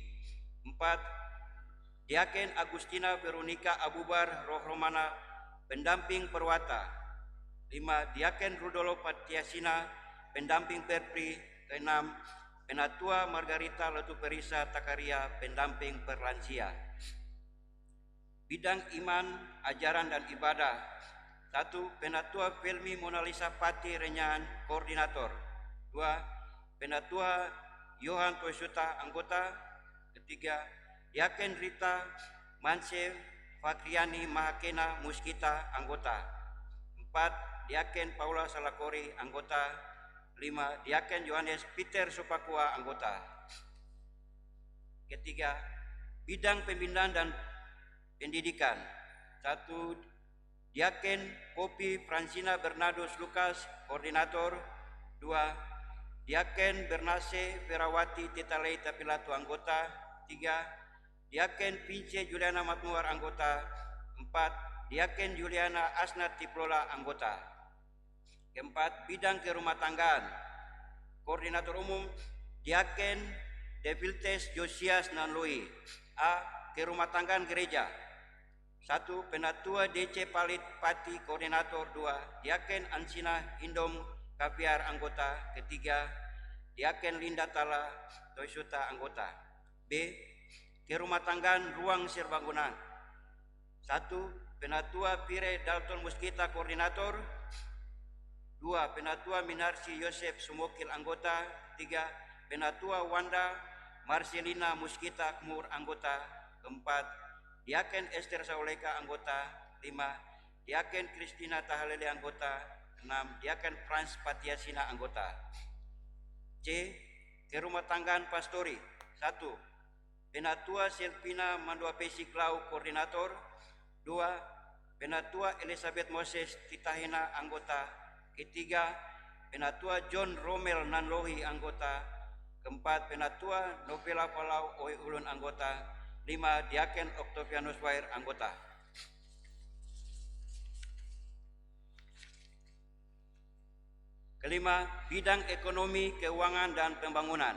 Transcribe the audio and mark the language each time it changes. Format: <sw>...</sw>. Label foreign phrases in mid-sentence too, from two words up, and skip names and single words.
<id>4. Diaken Agustina Veronica Abubar Rohromana Pendamping Perwata. 5. Diaken Rudolo Patiasina Pendamping Perpri. 6. Penatua Margarita Letu Perisa Takaria Pendamping Perlansia. Bidang iman, ajaran dan ibadah. 1. Penatua Filmi Monalisa Pati Renyan Koordinator. 2. Penatua Johan Toisuta Anggota. 3. Diaken Rita Manse Fakriani Mahakena Muskita Anggota. 4. Diaken Paula Salakori Anggota. 5. Diaken Yohanes Peter Supakua Anggota. Ketiga, bidang pembinaan dan pendidikan. 1. Diaken Popi Francina Bernados Lukas Koordinator. 2. Diaken Bernase Ferawati Titalei Tapilatu Anggota. 3. Diaken Pince Juliana Matmuar Anggota. 4. Diaken Juliana Asnat Tiplola Anggota. Keempat, bidang kerumah-tanggaan. Koordinator umum Diaken Deviltes Josias Nanloi. A. Kerumah-tanggaan gereja. 1. Penatua DC Palit Pati Koordinator. 2. Diaken Ansina Indom Kapiar Anggota. 3. Diaken Linda Tala Toisuta Anggota. B. Kerumah-tanggaan Ruang Serbaguna. 1. Penatua Pire Dalton Muskita Koordinator. 2. Penatua Minarsi Yosef Sumokil Anggota. 3. Penatua Wanda Marcelina Muskita Kmur Anggota. 4. Diaken Esther Sauleka Anggota. 5. Diaken Kristina Tahalele Anggota. 6. Diaken Frans Patiasina Anggota. C. Kerumah tanggaan Pastori. 1. Penatua Selvina Mandua Pesi Klau Koordinator. 2. Penatua Elizabeth Moses Titahena Anggota. 3. Penatua John Romel Nanlohi Anggota. 4. Penatua Novela Palau Oi Ulun Anggota. 5. Diaken Octavianus Wair Anggota. Kelima, bidang ekonomi, keuangan dan pembangunan.</id>